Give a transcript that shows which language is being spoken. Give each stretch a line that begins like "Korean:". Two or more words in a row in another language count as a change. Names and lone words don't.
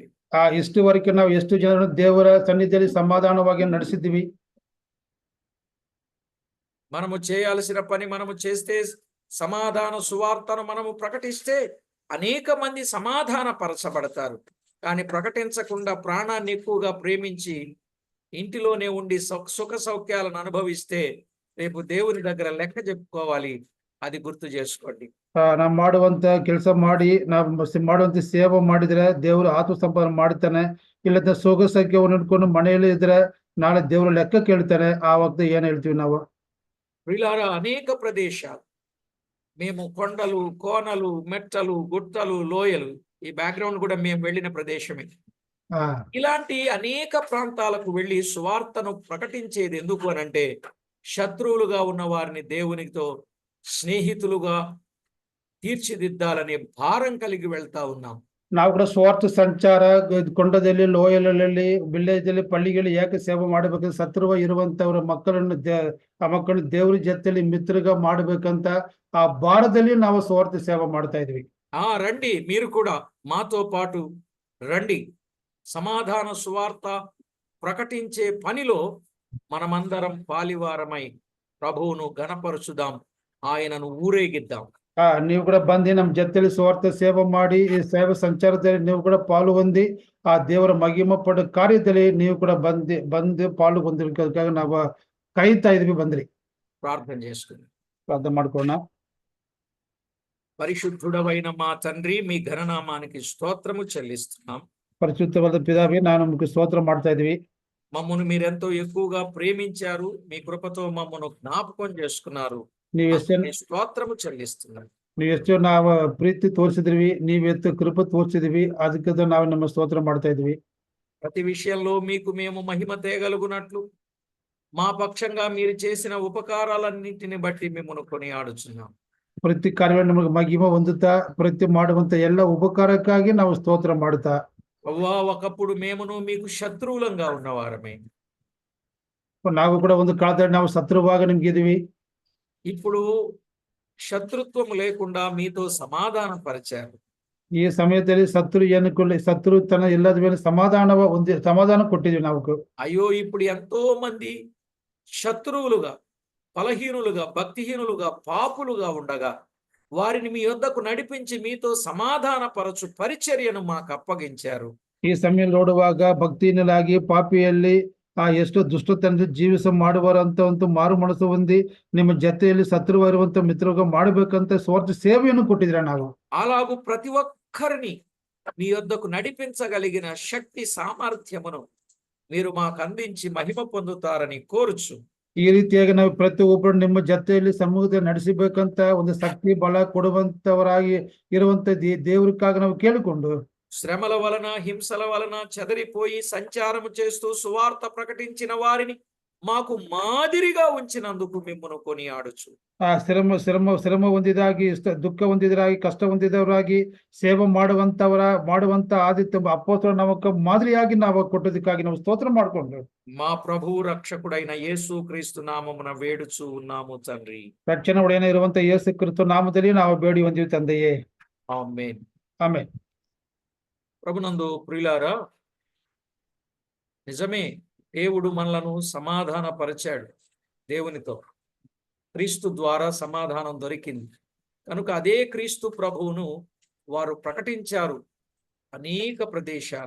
Kannada: ಇಷ್ಟುವರೆಗೆ ನಾವು ಎಷ್ಟು ಜನರನ್ನು ದೇವರ ಸನ್ನಿಧಿಯಲ್ಲಿ ಸಮಾಧಾನವಾಗಿ ನಡೆಸಿದ್ವಿ.
Telugu: మనము చేయాల్సిన పని మనము చేస్తే, సమాధాన సువార్తను మనము ప్రకటిస్తే అనేక మంది సమాధాన పరచబడతారు. కానీ ప్రకటించకుండా ప్రాణాన్ని ఎక్కువగా ప్రేమించి ఇంటిలోనే ఉండి సుఖ సౌఖ్యాలను అనుభవిస్తే రేపు దేవుని దగ్గర లెక్క చెప్పుకోవాలి. అది గుర్తు చేసుకోండి.
Kannada: ನಾ ಮಾಡುವಂತ ಕೆಲಸ ಮಾಡಿ ಮಾಡುವಂತ ಸೇವೆ ಮಾಡಿದ್ರೆ ದೇವರು ಆತ್ಮ ಸಂಪಾದನೆ ಮಾಡ್ತಾನೆ. ಇಲ್ಲದ ಸೋಗ ಸಂಖ್ಯೆವನ್ನು ಇಟ್ಕೊಂಡು ಮನೆಯಲ್ಲಿ ಇದ್ರೆ ನಾಳೆ ದೇವರು ಲೆಕ್ಕ ಕೇಳ್ತಾನೆ. ಆ ವಕ್ತ ಏನ್ ಹೇಳ್ತೀವಿ ನಾವು?
Telugu: ప్రియులారా, అనేక ప్రదేశాలు మేము కొండలు, కోనలు, మెట్టలు, గుట్టలు, లోయలు, ఈ బ్యాక్గ్రౌండ్ కూడా మేము వెళ్ళిన ప్రదేశమే. ఆ ఇలాంటి అనేక ప్రాంతాలకు వెళ్ళి సువార్తను ప్రకటించేది ఎందుకు అనంటే, శత్రువులుగా ఉన్న వారిని దేవునితో స్నేహితులుగా తీర్చిదిద్దాలనే భారం కలిగి వెళ్తా ఉన్నాం.
Kannada: ನಾವು ಕೂಡ ಸ್ವಾರ್ಥ ಸಂಚಾರ ಕೊಂಡದಲ್ಲಿ ಲೋಯಲಲ್ಲಿ ವಿಲೇಜ್ ಅಲ್ಲಿ ಪಳ್ಳಿಗಳಲ್ಲಿ ಯಾಕೆ ಸೇವೆ ಮಾಡಬೇಕು? ಸತ್ರುವ ಇರುವಂತವರ ಮಕ್ಕಳನ್ನು ಆ ಮಕ್ಕಳು ದೇವ್ರ ಜೊತೆಲಿ ಮಿತ್ರగా ಮಾಡಬೇಕಂತ ಆ ಭಾರದಲ್ಲಿ ನಾವು ಸ್ವಾರ್ಥ ಸೇವೆ ಮಾಡ್ತಾ ಇದ್ವಿ.
Telugu: రండి, మీరు కూడా మాతో పాటు రండి. సమాధాన సువార్త ప్రకటించే పనిలో మనమందరం పాలివారమై ప్రభువును ఘనపరచుదాం, ఆయనను ఊరేగిద్దాం.
Kannada: ನೀವು ಕೂಡ ಬಂದು ನಮ್ಮ ಜೊತೆಲಿ ಸ್ವಾರ್ಥ ಸೇವೆ ಮಾಡಿ ಈ ಸೇವೆ ಸಂಚಾರದಲ್ಲಿ ನೀವು ಕೂಡ ಪಾಲು ಹೊಂದಿ ಆ ದೇವರ ಮಹಿಮೆ ಪಡ ಕಾರ್ಯದಲ್ಲಿ ನೀವು ಕೂಡ ಬಂದು ಪಾಲು ಹೊಂದಿರೋದಕ್ಕಾಗಿ ನಾವು ಕಾಯ್ತಾ ಇದ್ವಿ. ಬಂದ್ರಿ,
Telugu: ప్రార్థన చేసుకుందాం.
Kannada: ಪ್ರಾರ್ಥನೆ ಮಾಡ್ಕೋಣ.
Telugu: పరిశుద్ధుడవైన మా తండ్రి, మీ ఘననామానికి స్తోత్రము చెల్లిస్తున్నాం.
Kannada: పరిశుద్ధವಾದ ಪಿತಾವೇ, ನಾನು ನಿಮಗೆ స్తోత్రం ಮಾಡ್ತಾ ಇದ್ವಿ.
Telugu: మమ్మను మీరెంతో ఎక్కువగా ప్రేమించారు. మీ కృపతో మమ్మను జ్ఞాపకం చేసుకున్నారు.
Kannada: ನೀವು ಎಷ್ಟು
Telugu: స్తోత్రము చెల్లిస్తున్నాం.
Kannada: ನೀವು ಎಷ್ಟು ನಾವು ಪ್ರೀತಿ ತೋರಿಸಿದ್ವಿ, ನೀವೆತ್ತು ಕೃಪೆ ತೋರಿಸಿದ್ವಿ, ಅದಕ್ಕೆ ನಾವು ನಮ್ಮ ಸ್ತೋತ್ರ ಮಾಡ್ತಾ ಇದ್ವಿ.
Telugu: ప్రతి విషయంలో మీకు మేము మహిమ తేగలుగునట్లు మా పక్షంగా మీరు చేసిన ఉపకారాలన్నింటిని బట్టి మిమ్మల్ని కొనియాడుచున్నాం.
Kannada: ಪ್ರತಿ ಕಾರ್ಯವನ್ನು ನಮಗೆ ಮಹಿಮೆ ಹೊಂದುತ್ತಾ ಪ್ರತಿ ಮಾಡುವಂತ ಎಲ್ಲ ಉಪಕಾರಕ್ಕಾಗಿ ನಾವು ಸ್ತೋತ್ರ ಮಾಡುತ್ತಾ,
Telugu: ఒకప్పుడు మేమును మీకు శత్రువులంగా ఉన్నవారమే,
Kannada: ನಾವು ಕೂಡ ಒಂದು ಕಾಲದಲ್ಲಿ ನಾವು ಶತ್ರುವಾಗ ನಿಮ್ಗಿದ್ವಿ.
Telugu: ఇప్పుడు శత్రుత్వం లేకుండా మీతో సమాధాన పరిచారు.
Kannada: ಈ ಸಮಯದಲ್ಲಿ ಶತ್ರುತನ ಇಲ್ಲದ ಮೇಲೆ ಸಮಾಧಾನ ಕೊಟ್ಟಿದ್ವಿ ನಾವು.
Telugu: అయ్యో, ఇప్పుడు ఎంతో మంది శత్రువులుగా, బలహీనులుగా, భక్తిహీనులుగా, పాపులుగా ఉండగా వారిని మీ యొద్దకు నడిపించి మీతో సమాధాన పరచు పరిచర్యను మాకు అప్పగించారు.
Kannada: ಈ ಸಮಯ ನೋಡುವಾಗ ಭಕ್ತಿಹೀನಲಾಗಿ ಪಾಪಿಯಲ್ಲಿ ಎಷ್ಟು ದುಷ್ಟತನದ ಜೀವಿಸ ಮಾಡುವರಂತ ಮಾರು ಮನಸ್ಸು ಹೊಂದಿ ನಿಮ್ಮ ಜೊತೆಯಲ್ಲಿ ಶತ್ರುವ ಇರುವಂತ ಮಿತ್ರಗ ಮಾಡಬೇಕಂತ ಸ್ವಾರ್ಥ ಸೇವೆಯನ್ನು ಕೊಟ್ಟಿದ್ರ ನಾವು.
Telugu: అలాగూ ప్రతి ఒక్కరిని మీ యొద్దకు నడిపించగలిగిన శక్తి సామర్థ్యమును మీరు మాకు అందించి మహిమ పొందుతారని కోరుచు.
Kannada: ಈ ರೀತಿಯಾಗಿ ನಾವು ಪ್ರತಿಯೊಬ್ಬರು ನಿಮ್ಮ ಜೊತೆಯಲ್ಲಿ ಸಮೂಹದಲ್ಲಿ ನಡೆಸಬೇಕಂತ ಒಂದು ಶಕ್ತಿ ಬಲ ಕೊಡುವಂತವರಾಗಿ ಇರುವಂತ ದೇವರಿಗಾಗಿ ನಾವು ಕೇಳಿಕೊಂಡು,
Telugu: శ్రమల వలన, హింసల వలన చెదరిపోయి సంచారము చేస్తూ సువార్త ప్రకటించిన వారిని మాకు మాదిరిగా ఉంచినందుకు మిమ్మను కొనియాడుచు.
Kannada: ಶ್ರಮ ಹೊಂದಿದಾಗಿ, ದುಃಖ ಹೊಂದಿದರಾಗಿ, ಕಷ್ಟ ಹೊಂದಿದವರಾಗಿ ಸೇವೆ ಮಾಡುವಂತ ಆದಿತ್ಯ ಅಪೊಸ್ತಲರ ನಮಕ ಮಾದರಿಯಾಗಿ ನಾವು ಕೊಟ್ಟದಕ್ಕಾಗಿ ನಾವು ಸ್ತೋತ್ರ ಮಾಡಿಕೊಂಡು
Telugu: మా ప్రభువు రక్షకుడైన యేసు క్రీస్తు నామమున వేడుచు ఉన్నాము తండ్రి.
Kannada: ರಕ್ಷಣೆ ಒಡೆಯನ ಇರುವಂತ ಯೇಸು ಕ್ರಿಸ್ತ ನಾಮದಲ್ಲಿ ನಾವು ಬೇಡಿ ಹೊಂದಿವಿ ತಂದೆಯೇ.
Telugu: ఆమేన్.
Kannada: ಆಮೆನ್.
Telugu: ప్రభునందు ప్రియులారా, నిజమే, దేవుడు మనలను సమాధాన పరిచాడు. దేవునితో క్రీస్తు ద్వారా సమాధానం దొరికింది కనుక అదే క్రీస్తు ప్రభువును వారు ప్రకటించారు అనేక ప్రదేశాలలో.